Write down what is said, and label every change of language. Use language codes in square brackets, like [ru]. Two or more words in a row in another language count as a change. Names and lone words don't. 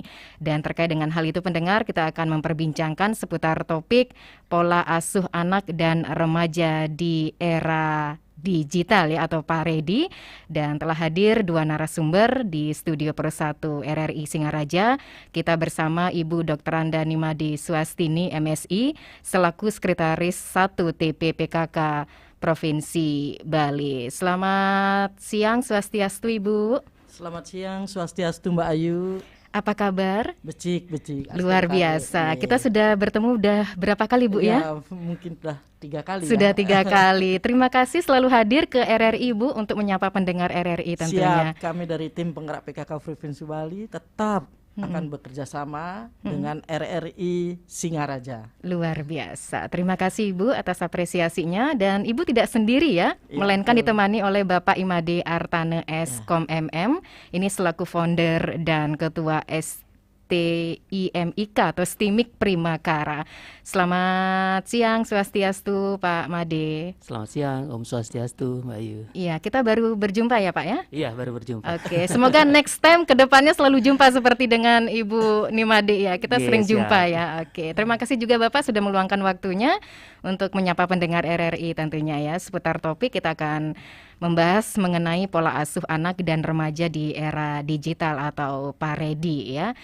[id] Dan terkait dengan hal itu pendengar, kita akan memperbincangkan seputar topik pola asuh anak dan remaja di era digital ya, atau Paredi. Dan telah hadir dua narasumber di studio Persatu RRI Singaraja. Kita bersama Ibu Dr. Anda Nimade Swastini MSI selaku Sekretaris 1 TPPKK Provinsi Bali. Selamat siang, Swastiastu Ibu. Selamat siang, Swastiastu Mbak Ayu. Apa kabar? Becik. Luar biasa. Kita sudah bertemu berapa kali Bu ya? Mungkin sudah 3 kali. Sudah 3 kali. Terima kasih selalu hadir ke RRI Bu untuk menyapa pendengar RRI tentunya. Siap, kami dari tim penggerak PKK Provinsi Bali tetap akan bekerja sama dengan RRI Singaraja. Luar biasa. Terima kasih Ibu atas apresiasinya, dan Ibu tidak sendiri ya, melainkan ditemani oleh Bapak Imade Artane S.Com MM. Ini selaku founder dan ketua STIMIK atau STIMIK Primakara. Selamat siang Swastiastu Pak Made. Selamat siang Om Swastiastu Mbak Ayu. Iya, kita baru berjumpa ya Pak ya? Iya, baru berjumpa. Oke, semoga [en] next time [id] ke depannya selalu jumpa seperti dengan Ibu Nimade ya. Kita sering jumpa ya. Oke, terima kasih juga Bapak sudah meluangkan waktunya untuk menyapa pendengar RRI tentunya ya. Seputar topik kita akan membahas mengenai pola asuh anak dan remaja di era digital atau Paredi ya.